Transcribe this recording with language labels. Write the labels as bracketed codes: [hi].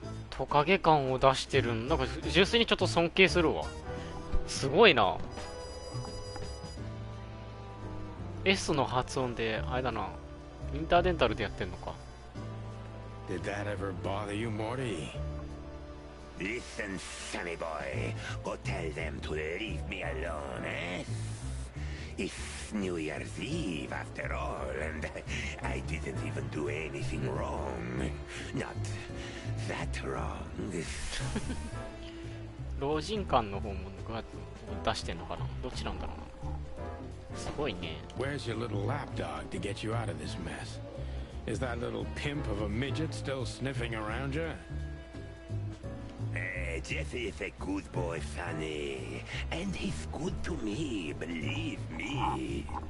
[ja] トカゲ感を出してるん。なんか純粋にちょっと尊敬するわ。すごいな。 S の発音であれだな。インターデンタルでやってんのか。 [en] Did that ever bother you, Morty? Listen, sonny boy. Go tell them to leave me alone, eh? It's New Year's Eve after all, and I didn't even do anything wrong. Not that wrong. [ja] 老人館の方も出してんのかな。どっちなんだろうな。すごいね。 [en] Where's your little lapdog to get you out of this mess? Is that little pimp of a midget still sniffing around you? Jeff is a good boy, Sonny. And he's good to me, believe me.